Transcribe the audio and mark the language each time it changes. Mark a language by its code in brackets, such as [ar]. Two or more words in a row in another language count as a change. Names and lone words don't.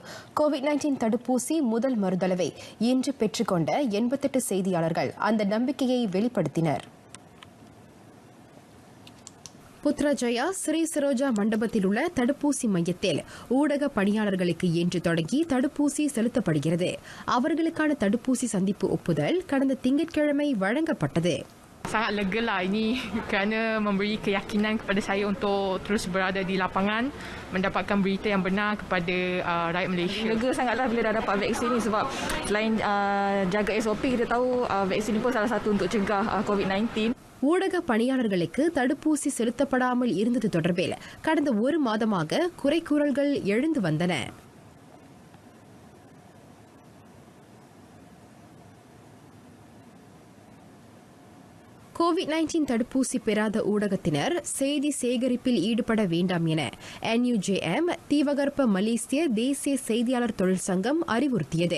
[ta] கோவிட்-19 தடுப்பூசி முதல் மறுதளவை இன்று பெற்றுக்கொண்ட 88 செய்தியாளர்கள் அந்த நம்பிக்கையை வெளிப்படுத்தினர். புத்ராஜயா ஸ்ரீ சரோஜா மண்டபத்தில் உள்ள தடுப்பூசி மையத்தில் ஊடக பணியாளர்களுக்கு இன்று தொடங்கி தடுப்பூசி செலுத்தப்படுகிறது. அவர்களுக்கான தடுப்பூசி சந்திப்பு ஒப்புதல் கடந்த திங்கட்கிழமை வழங்கப்பட்டது. [ms] Sangat lega lah ini kerana memberi keyakinan kepada saya untuk terus berada di lapangan, mendapatkan berita yang benar kepada rakyat Malaysia. Lega sangatlah bila dah dapat vaksin ni sebab selain jaga SOP, kita tahu vaksin ni pun salah satu untuk cegah COVID-19. [ta] ஊடக பணியாளர்களுக்கு தடுப்பூசி செலுத்தப்படாமல் இருந்தது தொடர்பில் கடந்த ஒரு மாதமாக குறைகூறல்கள் எழுந்து வந்தன. COVID-19 தடுப்பூசி பெறாத ஊடகத்தினர் செய்தி சேகரிப்பில் ஈடுபட வேண்டாம் என NUJM தீவகற்ப மலேசிய தேசிய செய்தியாளர் தொழிற்சங்கம் அறிவுறுத்தியது.